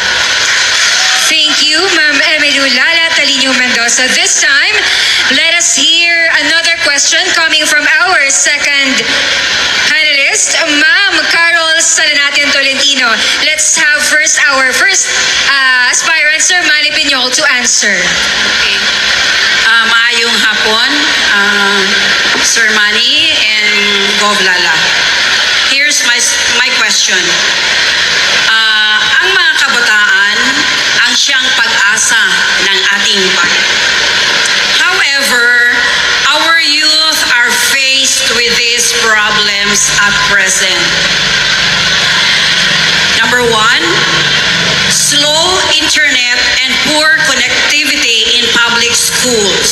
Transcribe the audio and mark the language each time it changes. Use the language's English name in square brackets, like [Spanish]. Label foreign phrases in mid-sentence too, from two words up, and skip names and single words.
[English] Thank you, Ma'am Emilu Lalatalino Mendoza. This time, let us hear another question coming from our second panelist, Ma'am Carol Salanatin Tolentino. Let's have first our first aspirant, Sir Manny Piñol, to answer. [Cebuano] Okay. Maayong hapon, Sir Manny and Gov Lala. [English] Here's my question. [Filipino] Ang mga kabataan ang siyang pag-asa ng ating bayan. [English] However, our youth are faced with these problems at present. Number 1, slow internet and poor connectivity in public schools.